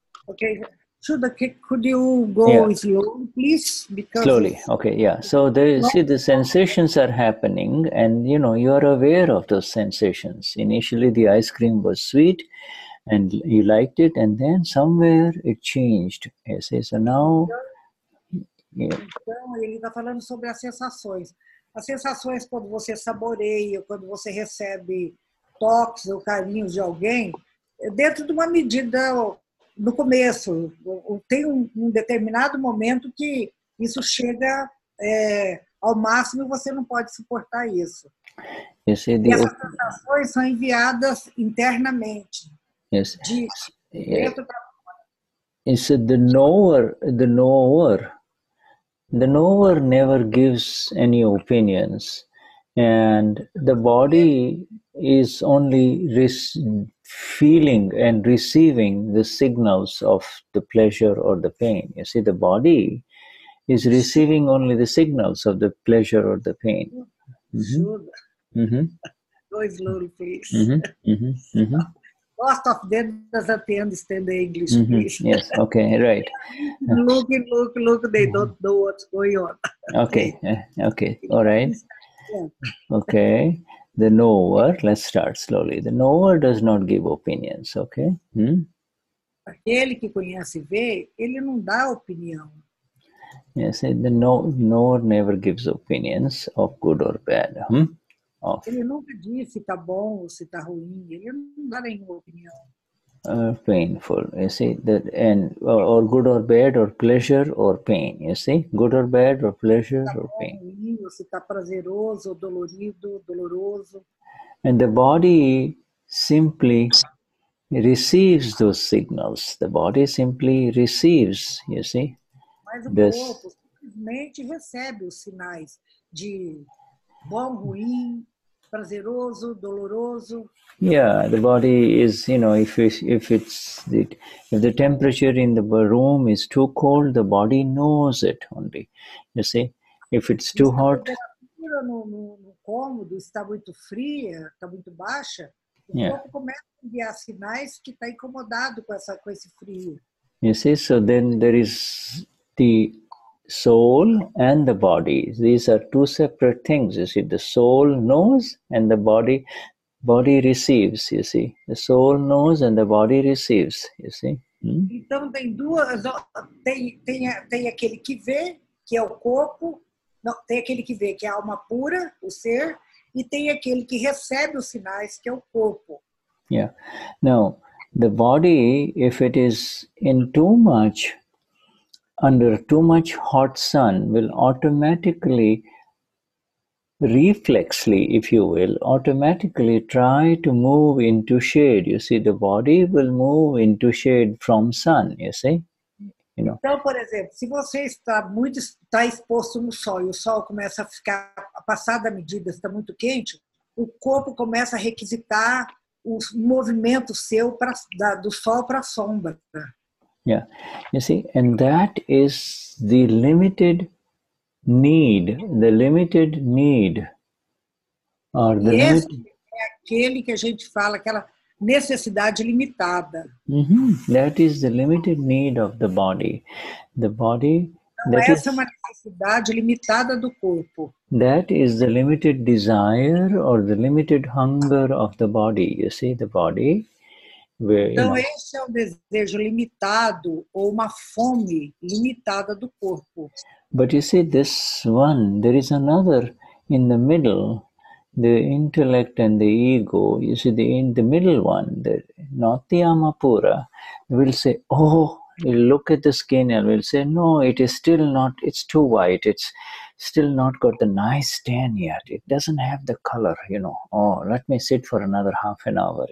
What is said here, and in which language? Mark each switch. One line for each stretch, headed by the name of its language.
English: Okay, Shuddha, could you go slowly, please? Because slowly, okay, yeah. So the sensations are happening, and you are aware of those sensations. Initially, the ice cream was sweet, and you liked it, and then somewhere it changed. You see, so now.
Portuguese: Então, ele está falando sobre as sensações. As sensações quando você saboreia, quando você recebe toques ou carinhos de alguém, dentro de uma medida. No começo, tem um determinado momento que isso chega ao máximo e você não pode suportar isso.
English: Yes,
Portuguese: e essas sensações são enviadas internamente.
English: Yes.
Portuguese: Dentro da...
English: It's the knower never gives any opinions, and the body is only feeling and receiving the signals of the pleasure or the pain. You see, the body is receiving only the signals of the pleasure or the pain. Shuddha. Go slowly, please. Most of them doesn't understand the English, please. Yes, okay, right. Look, they don't know what's going on. Okay, okay, all right. Okay, the knower, let's start slowly. The knower does not give opinions, okay?
Portuguese: Aquele que conhece e vê, ele não dá opinião.
English: Yes, the knower never gives opinions of good or bad.
Portuguese: Ele nunca diz se está bom ou se está ruim. Ele não dá nenhuma opinião.
English: Painful, you see that, and or good or bad, or pleasure or pain. You see, good or bad, or pleasure or pain.
Portuguese: Ruim, ou se está prazeroso ou dolorido, doloroso.
English: And the body simply receives those signals. The body simply receives. You see.
Portuguese: Mas o corpo simplesmente recebe os sinais de bom, ruim, prazeroso, doloroso.
English: Yeah, the body is, if the temperature in the room is too cold, the body knows it only. You see, if it's too hot.
Portuguese: Se a temperatura no cômodo está muito fria, está muito baixa, o corpo começa a enviar sinais que está incomodado com esse frio.
English: You see, so then there is the soul and the body. These are two separate things. You see, the soul knows and the body receives. You see, the soul knows and the body receives. You see.
Portuguese: Então tem duas, tem aquele que vê, que é o corpo, não, tem aquele que vê, que é a alma pura, o ser, e tem aquele que recebe os sinais, que é o corpo.
English: Yeah. Now, the body, if it is in under too much hot sun, will automatically, reflexly, if you will, automatically try to move into shade. You see, the body will move into shade from sun, you see.
Portuguese: Então, por exemplo, se você está exposto no sol e o sol começa a ficar, passar da medida, está muito quente, o corpo começa a requisitar o movimento seu do sol para a sombra.
English: Yeah, you see, and that is the limited need, or the
Portuguese: esse é aquele que a gente fala, aquela necessidade limitada.
English: That is the limited need of the body. The body.
Portuguese: Então, essa é uma necessidade limitada do corpo.
English: That is the limited desire or the limited hunger of the body. You see, the body.
Portuguese: Então, esse é o desejo limitado ou uma fome limitada do corpo.
English: But you see, this one, there is another in the middle, the intellect and the ego. You see, in the middle one, not the Amapura, will say, oh, we'll look at the skin and we'll say, no, it is still not, it's too white, it's still not got the nice tan yet, it doesn't have the color, oh, let me sit for another half an hour.